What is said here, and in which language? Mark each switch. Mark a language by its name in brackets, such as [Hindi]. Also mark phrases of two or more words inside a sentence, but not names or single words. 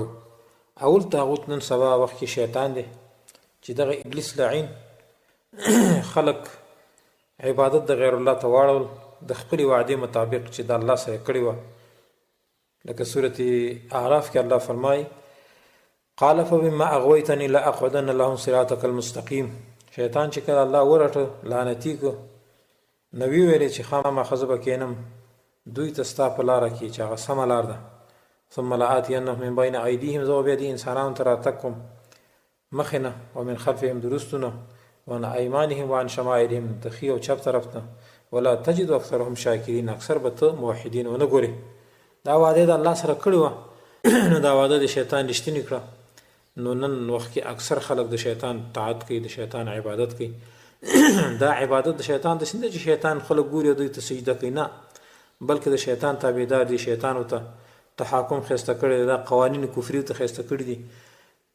[Pashto] اول طاغوت نن سبا وخت کې شیطان دی چې دغه ابلیس لعین خلق عبادت د غیر الله ته واړول د خپلې وعدې مطابق چې د الله سره کړې وه. لکه صورت اعراف کې الله فرمایي [Arabic] قال فبما اغویتنی لاقعدن لهم صراطک المستقیم. [Pashto] شیطان چې کله الله ورټه لعنتي کو نو وی ویلې چې خامخا زه به کښېنم دوی ته ستا په لاره کې چې هغه سمه لار ده، [Arabic] ثم لآتینهم من بین ایدیهم، [Pashto] زه به بیا دې انسانانو ته راتګ کوم مخې نه، [Arabic] ومن خلفهم [Pashto] د وروستو نه، [Arabic] وعن ایمانهم وعن شمائلهم [Pashto] د ښي او چپ طرف نه، [Arabic] ولا تجد اکثرهم شاکرین، [Pashto] اکثر به ته موحدین ونه ګورې. دا وعده د الله سره کړې وه نو دا وعده د شیطان رښتینې کړه. نو نن وخت کې اکثر خلک د شیطان طاعت کوي، د شیطان عبادت کوي. دا عبادت د شیطان داسې نه چې شیطان خلک ګوري او دوی ته سجده کوي، نه، بلکې د شیطان تابعدار دي، شیطان ورته تحاکم ښایسته کړی دی، دا قوانین کفري ته ښایسته کړي دي.